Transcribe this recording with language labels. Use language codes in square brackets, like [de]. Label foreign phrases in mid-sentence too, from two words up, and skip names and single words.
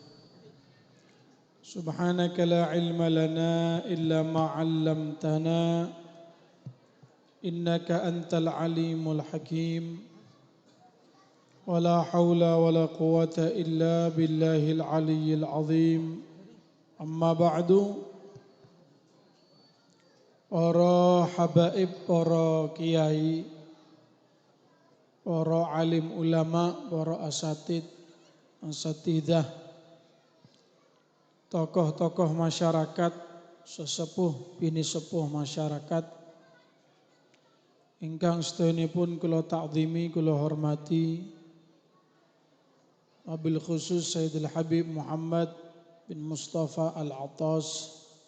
[ar] سبحانك لا علم لنا إلا ما علمتنا إنك أنت العليم الحكيم ولا حول ولا قوة إلا بالله العلي العظيم. أما بعد. [jv] Para habaib, para kiai, para alim ulama, para asatidah, tokoh-tokoh masyarakat, sesepuh bini sepuh masyarakat, ingkang sedayanipun kula ta'zimi, kula hormati, [ar] وبالخصوص [jv] Sayyidul Habib Muhammad bin Mustafa Al-Attas